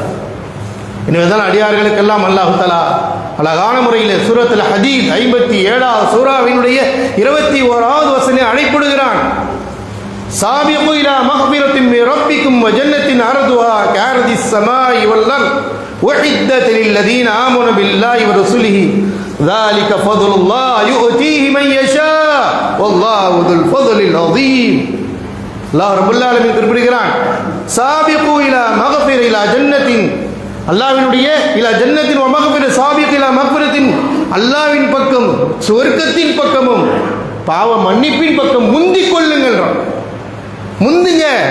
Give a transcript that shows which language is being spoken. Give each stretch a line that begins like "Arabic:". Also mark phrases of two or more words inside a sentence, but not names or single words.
Tamil: எனவேதான் அடியார்களுக்கெல்லாம்
Arabic: الله تعالى
Tamil: அழகான முறையில் சூரத்துல் ஹதீத் 57வது சூராவினுடைய 21வது வசனம் அழைப்பிடுகிறான்.
Arabic: سابقوا إلى مغفرة من ربكم وجنة عرضها كعرض السماء والأرض أعدت للذين آمنوا بالله ورسوله ذلك فضل الله يؤتيه من يشاء والله ذو الفضل العظيم. الله رب العالمين குறிப்பிடுகிறான், سابقوا إلى مغفرة إلى جنة, அல்லாஹ்வினுடைய إلى جنة ومغفرة, سابقوا إلى مغفرة, அல்லாஹ்வின் பக்கம் சொர்க்கத்தின் பக்கமும் பாவ மன்னிப்பின் பக்கம் முந்திக் கொள்ளுங்கள். முந்துங்க.